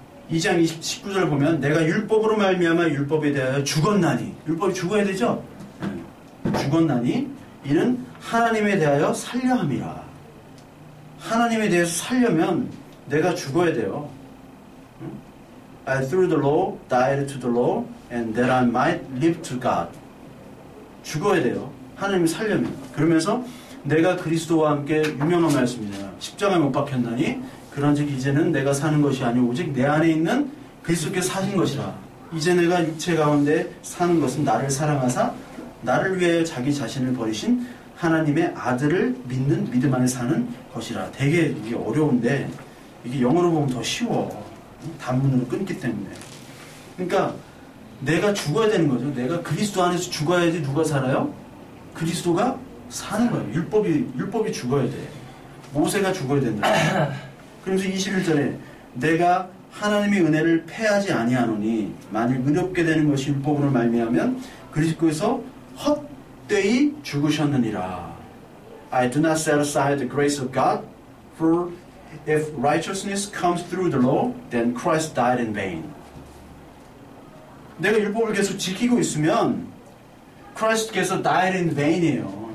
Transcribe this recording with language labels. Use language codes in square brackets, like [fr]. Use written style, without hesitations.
[ko] 2장 19절 보면 내가 율법으로 말미암아 율법에 대하여 죽었나니, 율법이 죽어야 되죠? 죽었나니 이는 하나님에 대하여 살려 함이라. 하나님에 대해서 살려면 내가 죽어야 돼요. [en] I through the law died to the law and that I might live to God. [ko] 죽어야 돼요. 하나님이 살려면. 그러면서 내가 그리스도와 함께 유명한 말씀이잖아요. 십자가에 못 박혔나니 그런즉 이제는 내가 사는 것이 아니오 오직 내 안에 있는 그리스도께서 사신 것이라. 이제 내가 육체 가운데 사는 것은 나를 사랑하사 나를 위해 자기 자신을 버리신 하나님의 아들을 믿는 믿음 안에 사는 것이라. 되게 이게 어려운데 이게 영어로 보면 더 쉬워. 단문으로 끊기 때문에. 그러니까 내가 죽어야 되는 거죠. 내가 그리스도 안에서 죽어야지 누가 살아요? 그리스도가 사는 거예요. 율법이 죽어야 돼. 모세가 죽어야 된다. 그러면서 21절에 내가 하나님의 은혜를 패하지 아니하노니 만일 의롭게 되는 것이 율법으로 말미암으면 그리스도께서 헛되이 죽으셨느니라. [en] I do not set aside the grace of God, for if righteousness comes through the law, then Christ died in vain. [ko] 내가 율법을 계속 지키고 있으면 Christ께서 [en] died in vain [ko] 이에요.